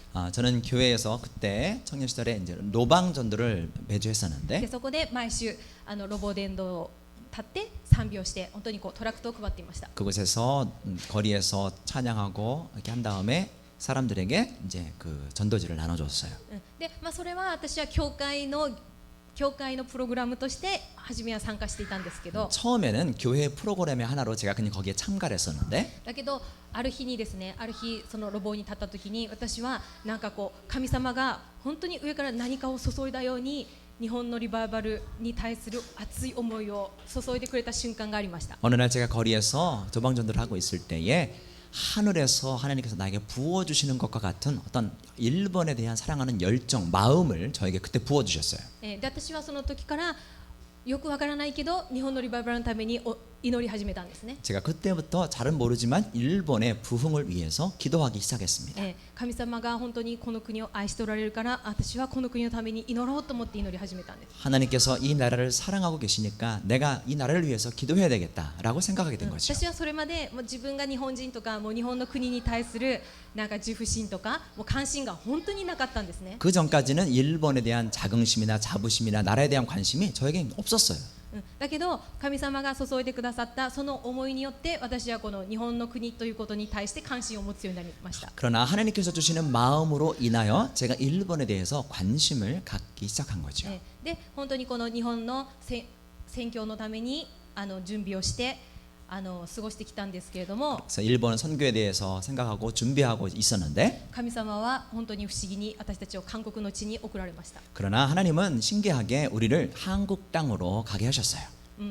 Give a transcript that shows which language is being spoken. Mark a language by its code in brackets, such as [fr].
[ko] 저는 교회에서 그때 청년 시절에 이제 로방 전도를 매주 [ja] で [ko] 했었는데 [ja] そこで毎週ロボ伝道を立って賛美をして本当にこうトラクトを配っていました。 [ko] 그곳에서 거리에서 찬양하고 이렇게 한 다음에 사람들에게 이제 그 전도지를 나눠줬어요. [ja] で、それは私は教会のプログラムとして初めは参加していたんですけど、 [ko] 처음에는 교회 프로그램의 하나로 제가 그냥 거기에 참가를 했었는데 [ja] だけどある日その路傍に立った時に私はなんかこう神様が本当に上から何かを注いだように日本のリバイバルに対する熱い思いを注いでくれた瞬間がありました。 [ko] 어느 날 제가 거리에서 조방전도를 하고 있을 때에 하늘에서 하나님께서 나에게 부어주시는 것과 같은 어떤 일본에 대한 사랑하는 열정, 마음을 저에게 그때 부어주셨어요. [ja] で私はその時からよくわからないけど日本のリバイバルのために祈り始めたんですね。 [ko] 제가 그때부터 잘은 모르지만 일본의 부흥을 위해서 기도하기 시작했습니다. [ja] 神様が本当にこの国を愛しておられるから私はこの国のために祈ろうと思って祈り始めたんです。 [ko] 하나님께서 이 나라를 사랑하고 계시니까 내가 이 나라를 위해서 기도해야 되겠다라고 생각하게 된 거죠. [ja] 私はそれまでもう自分が日本人とかもう日本の国に対するなんか自負心とかもう関心が本当になかったんですね。 [ko] 그 전까지는 일본에 대한 자긍심이나 자부심이나 나라에 대한 관심이 저에겐 없었어요. [ja] だけど神様が注いでくださったその思いによって私はこの日本の国ということに対して関心を持つようになりました。 [ko] 그러나 하나님께서 주시는 마음으로 인하여 제가 일본에 대해서 관심을 갖기 시작한 거죠. [ja] で本当にこの日本の宣教のために準備をして過ごしてきたんですけれども [ko] 그래서 일본 선교에 대해서 생각하고 준비하고 있었는데 [ja] 神様は本当に不思議に私たちを韓国の地に送られました。 [ko] 그러나 하나님은 신기하게 우리를 한국 땅으로 가게 하셨어요.